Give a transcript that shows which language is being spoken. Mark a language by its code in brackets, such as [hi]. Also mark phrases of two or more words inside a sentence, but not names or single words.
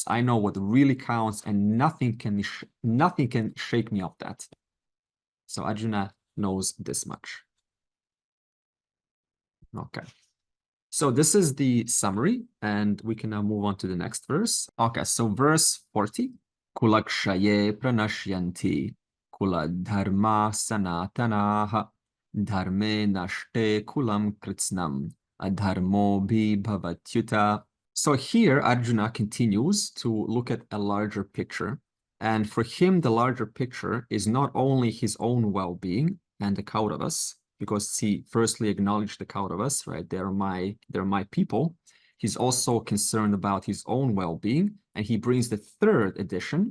[en] I know what really counts, and nothing can shake me off that. So Arjuna knows this much. Okay. So this is the summary, and we can now move on to the next verse. Okay, so verse 40. [sa] Kulakshaye pranashyanti kula dharma sanatanaha dharme nashte kulam kritsnam adharmo bhi bhavatyuta. [en] So here Arjuna continues to look at a larger picture. And for him, the larger picture is not only his own well-being and the Kauravas, because he firstly acknowledged the Kauravas, right? They're my people. He's also concerned about his own well-being, and he brings the third addition.